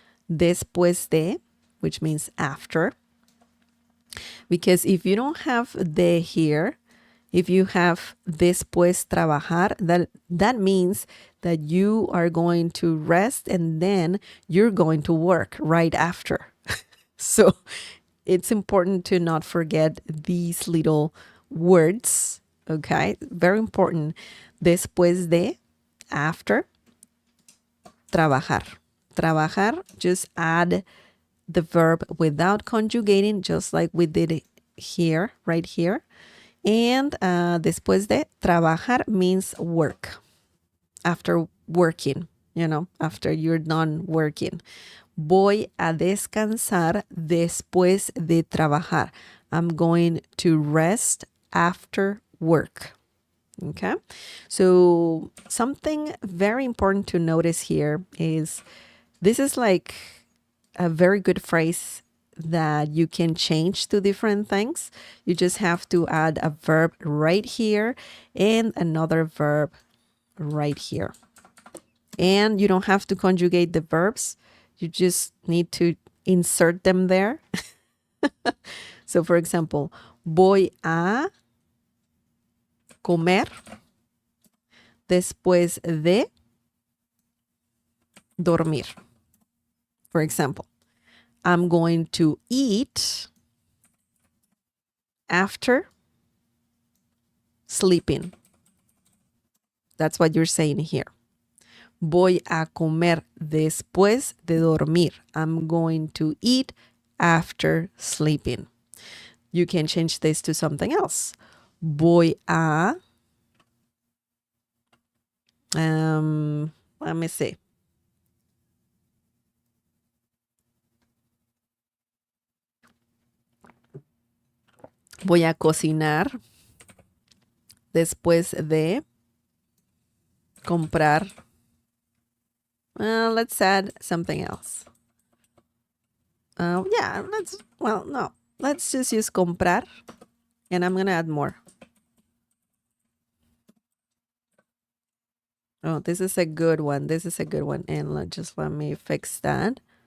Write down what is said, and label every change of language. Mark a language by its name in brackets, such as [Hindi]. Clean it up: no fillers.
[English] Después de, which means after. Because if you don't have de here, if you have después trabajar, that means that you are going to rest and then you're going to work right after. So it's important to not forget these little words. Okay, very important. [Spanish] Después de, after, trabajar. [English] Trabajar, just add the verb without conjugating, just like we did it here, right here. And después de, trabajar means work. After working, after you're done working. [Spanish] Voy a descansar después de trabajar. [English] I'm going to rest after work. Okay, so something very important to notice here is this is like a very good phrase that you can change to different things. You just have to add a verb right here and another verb right here. And you don't have to conjugate the verbs. You just need to insert them there. So for example, [Spanish] voy a comer después de dormir. [English] For example, I'm going to eat after sleeping. That's what you're saying here. [Spanish] Voy a comer después de dormir. [English] I'm going to eat after sleeping. You can change this to something else. [Spanish] Voy a, [English] let me see. [Spanish] Voy a cocinar después de comprar [English] Let's add something else. Yeah, no. Let's just use comprar, and I'm going to add more. Oh, this is a good one. This is a good one. And let me fix that.